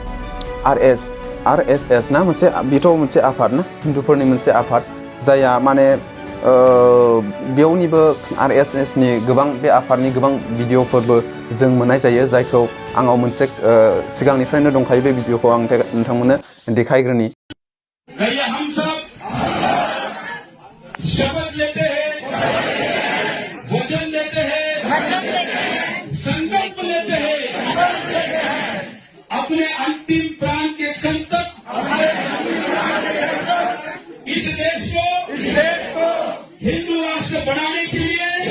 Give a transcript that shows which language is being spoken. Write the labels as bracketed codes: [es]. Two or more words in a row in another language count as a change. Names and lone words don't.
[brx] RSS ना मोनसे बेथ' मोनसे आफाद ना हिन्दुफोरनि मोनसे आफाद जाया माने बेयावनिबो RSS नि गोबां बे आफादनि गोबां भिडिअफोरबो जों मोननाय जायो जायखौ आंनाव मोनसे सिगांनिफ्रायनो दंखायो बे भिडिअखौ आं नोंथांमोननो देखायग्रोनि [hi] हम सब शपथ लेते हैं वचन देते हैं संकल्प लेते हैं अपने अंतिम प्राण के क्षण तक इस देश को हिंदू राष्ट्र बनाने के लिए